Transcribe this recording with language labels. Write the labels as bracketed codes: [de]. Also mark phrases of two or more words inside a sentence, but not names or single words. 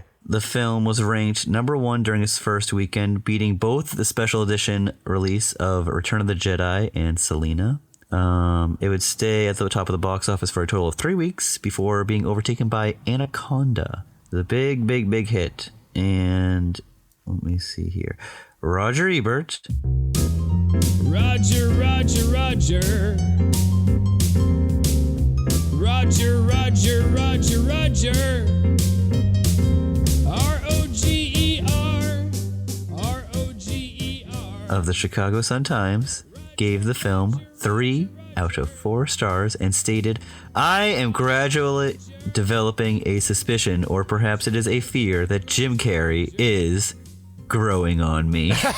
[en] The film was ranked number 1 during its first weekend, beating both the special edition release of Return of the Jedi and Selena. It would stay at the top of the box office for a total of 3 weeks before being overtaken by Anaconda. The big, big, big hit. And let me see here. Roger Ebert. Roger, Roger, Roger. Roger, Roger, Roger, Roger. R-O-G-E-R. R-O-G-E-R. Of the Chicago Sun-Times gave the film 3 out of 4 stars and stated, I am gradually developing a suspicion, or perhaps it is a fear, that Jim Carrey is growing on me.